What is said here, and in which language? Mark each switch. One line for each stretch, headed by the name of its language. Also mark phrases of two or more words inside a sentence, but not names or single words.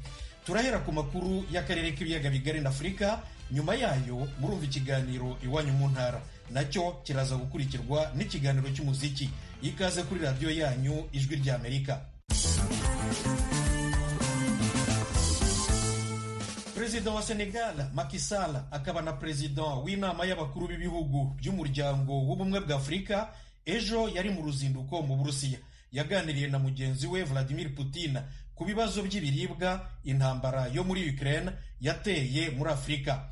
Kinyarwanda: Turahera ku makuru y'akarere k'ibiyaga bigari na Afurika, nyuma yayo murumva ikiganiro iwanyu mu ntara, nacyo kiraza gukurikirwa n'ikiganiro cy'umuziki. Ikaze kuri radiyo yanyu ijwi ry'Amerika. Perezida wa Senegal Macky Sall akaba na perezida w'inama y'abakuru b'ibihugu by'umuryango w'ubumwe bwa Afurika ejo yari mu ruzinduko mu Burusiya. Yaganiriye na mugenzi we Vladimir Putin ku bibazo by'ibiribwa intambara yo muri Ukraine yateye muri Afurika.